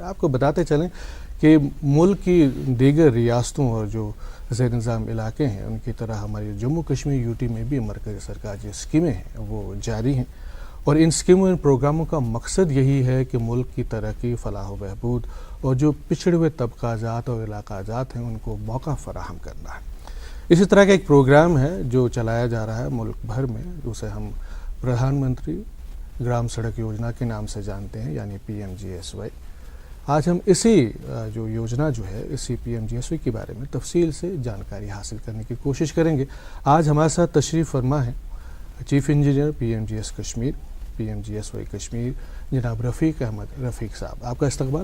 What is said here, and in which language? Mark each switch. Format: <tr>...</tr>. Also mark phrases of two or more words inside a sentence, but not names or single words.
<ur>آپ کو بتاتے چلیں کہ ملک کی دیگر ریاستوں اور جو زیر نظام علاقے ہیں ان کی طرح ہماری جموں کشمیر یوٹی میں بھی مرکزی سرکار جو اسکیمیں ہیں وہ جاری ہیں اور ان اسکیموں ان پروگراموں کا مقصد یہی ہے کہ ملک کی ترقی فلاح و بہبود اور جو پچھڑے ہوئے طبقہ جات اور علاقہ جات ہیں ان کو موقع فراہم کرنا ہے. اسی طرح کا ایک پروگرام ہے جو چلایا جا رہا ہے ملک بھر میں اسے ہم پردھان منتری گرام سڑک یوجنا کے نام سے جانتے ہیں یعنی PMGSY. آج ہم اسی جو یوجنا جو ہے اسی PMGSY کے بارے میں تفصیل سے جانکاری حاصل کرنے کی کوشش کریں گے. آج ہمارے ساتھ تشریف فرما ہے چیف انجینئر PMGS کشمیر PMGSY کشمیر جناب رفیق احمد رفیق صاحب. آپ کا استقبال.</ur>